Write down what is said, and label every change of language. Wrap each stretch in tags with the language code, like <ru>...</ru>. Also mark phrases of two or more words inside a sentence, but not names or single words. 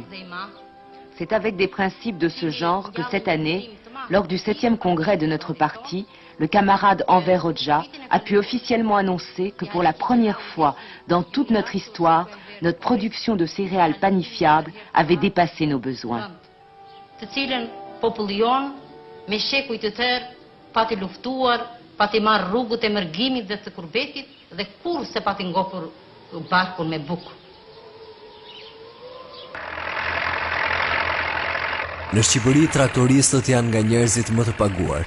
<fr>C'est avec des principes de ce genre que cette année, lors du 7e congrès de notre parti, le camarade Enver Hoxha a pu officiellement annoncer que pour la première fois dans toute notre histoire, notre production de céréales panifiables avait dépassé nos besoins.</fr> <sq>Pati marrë rrugët e mërgimit dhe të kurbetit dhe kur se pati ngopur barkun me bukë. Në Shqipëri traktoristët janë nga njerëzit më të paguar.</sq>